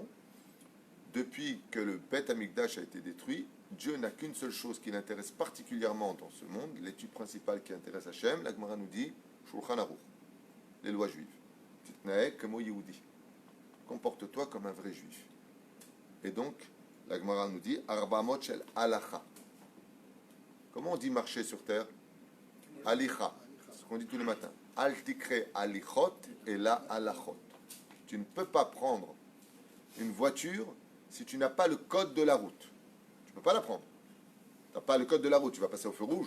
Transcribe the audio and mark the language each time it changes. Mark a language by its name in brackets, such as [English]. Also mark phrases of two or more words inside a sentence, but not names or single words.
[French] Depuis que le Bet Amikdash a été détruit, Dieu n'a qu'une seule chose qui l'intéresse particulièrement dans ce monde, l'étude principale qui intéresse Hachem. La Gemara nous dit Shulchan Aruch, les lois juives. [Hebrew] תתנהג כמו יהודי. [French] Comporte-toi comme un vrai juif. Et donc, la Gemara nous dit [Hebrew] ארבע אמות של הלכה. [French] Comment on dit marcher sur terre? Alicha. C'est ce qu'on dit tous les matins. [Hebrew] אל תקרי הליכות אלא הלכות. [French] Tu ne peux pas prendre une voiture si tu n'as pas le code de la route. Tu ne peux pas la prendre. Tu n'as pas le code de la route. Tu vas passer au feu rouge.